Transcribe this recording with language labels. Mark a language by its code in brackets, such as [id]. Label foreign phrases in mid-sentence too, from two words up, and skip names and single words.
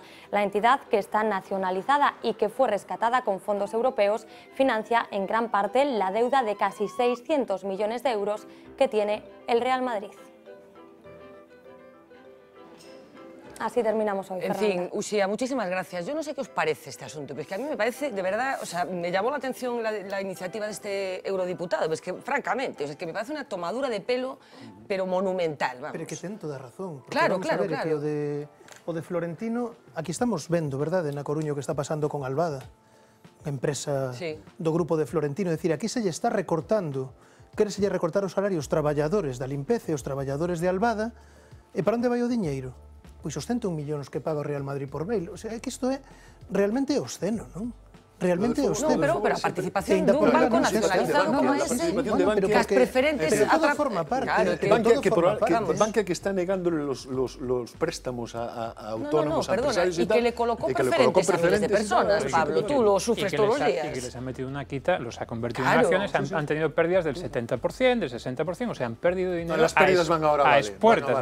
[es] La entidad, que está nacionalizada y que fue rescatada con fondos europeos, financia en gran parte la deuda de casi 600 millones de euros que tiene el Real Madrid. Así terminamos hoy, Fernanda. En fin, Uxía, muchísimas gracias. Yo no sé qué os parece este asunto, pero es que a mí me parece, de verdad, o sea, me llamó la atención la iniciativa de este eurodiputado, pero es que, francamente, es que me parece una tomadura de pelo, pero monumental, vamos. [gl] Pero que ten toda razón. Claro, claro. O de Florentino, aquí estamos vendo, verdade, na Coruña, o que está pasando con Albada, a empresa do grupo de Florentino. É dicir, aquí se lle está recortando, quereselle recortar os salarios traballadores da limpeza e os traballadores de Albada, e para onde vai o diñeiro? Pois os 101 millóns que paga o Real Madrid por Bale. [es] O sea, [gl] é que isto é realmente obsceno, non? realmente os No, pero a participación dun banco nacionalizado como ese, que as preferentes... Pero todo forma parte. [es] Bankia que está negando los préstamos a autónomos, a empresarios y que le colocó preferentes a miles de personas, Pablo, tú lo sufres todos los días. Y que les han metido una quita, los ha convertido en acciones, han tenido pérdidas del 70%, del 60%, o sea, han perdido dinero a expuertas.